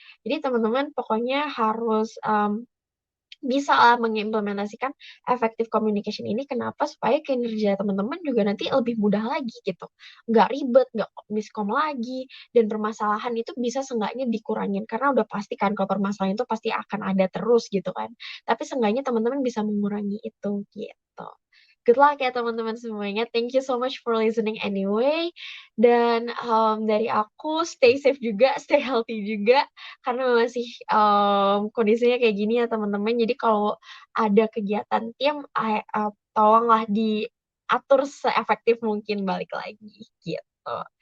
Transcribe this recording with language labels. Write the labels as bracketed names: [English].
[Indonesian] Jadi teman-teman pokoknya harus bisa lah mengimplementasikan effective communication ini kenapa supaya kinerja teman-teman juga nanti lebih mudah lagi gitu nggak ribet nggak miskom lagi dan permasalahan itu bisa seenggaknya dikurangin karena udah pasti kan kalau permasalahan itu pasti akan ada terus gitu kan tapi seenggaknya teman-teman bisa mengurangi itu gitu. [English] Good luck [Indonesian] ya teman-teman semuanya. [English] Thank you so much for listening anyway. [Indonesian] Dan dari aku [English] stay safe [Indonesian] juga, [English] stay healthy [Indonesian] juga karena masih kondisinya kayak gini ya teman-teman. Jadi kalau ada kegiatan tim, tolonglah diatur seefektif mungkin balik lagi gitu.